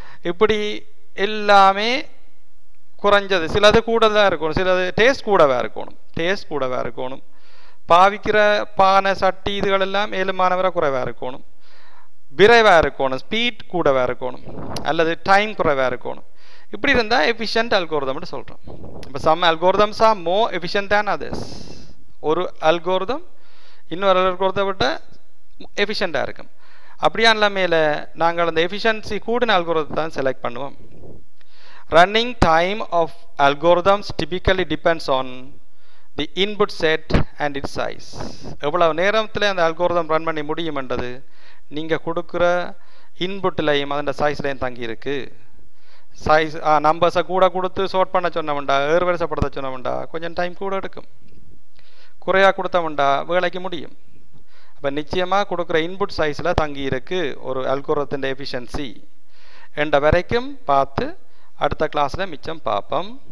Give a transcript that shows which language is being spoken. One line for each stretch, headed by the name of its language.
Tamil: இப்படி எல்லாமே குறைஞ்சது, சிலது கூடதாக இருக்கணும், சிலது டேஸ்ட் கூடவே இருக்கணும், பாவிக்கிற பானை சட்டி இதுகள் எல்லாம் ஏழுமானவரை குறைவாக இருக்கணும், விரைவாக இருக்கணும், ஸ்பீட் கூடவே இருக்கணும், அல்லது டைம் குறைவாக இருக்கணும். இப்படி இருந்தால் எஃபிஷியன்ட் அல்கோரிதம்னு சொல்கிறோம். இப்போ
English: Some algorithms are more efficient than others.
Tamil: ஒரு அல்கோரிதம் இன்னொரு அல்கோரிதத்தை விட எஃபிஷியண்ட்டாக இருக்கும். அப்படியான மேலே நாங்கள் அந்த எஃபிஷியன்சி கூடின அல்கோரிதத்தை தான் செலக்ட் பண்ணுவோம்.
English: Running time of algorithms typically depends on the input set and its size.
Tamil: எவ்வளவு நேரத்தில் அந்த அல்கோரிதம் ரன் பண்ணி முடியும்ன்றது நீங்கள் கொடுக்குற இன்புட்லையும் அதன் சைஸ்லையும் தங்கியிருக்கு. சைஸ் நம்பர்ஸை கூட கொடுத்து சோர்ட் பண்ண சொன்னவன்டா, ஏறுவரிசைப்படுத்த சொன்னவன்டா கொஞ்சம் டைம் கூட எடுக்கும். குறையாக கொடுத்தவன்டா வேலைக்கு முடியும். அப்போ நிச்சயமாக கொடுக்குற இன்புட் சைஸில் தங்கியிருக்கு ஒரு அல்கோரிதத்தின் எஃபிஷியன்சி என்ற வரைக்கும் பார்த்து அடுத்த கிளாஸில் மிச்சம் பார்ப்போம்.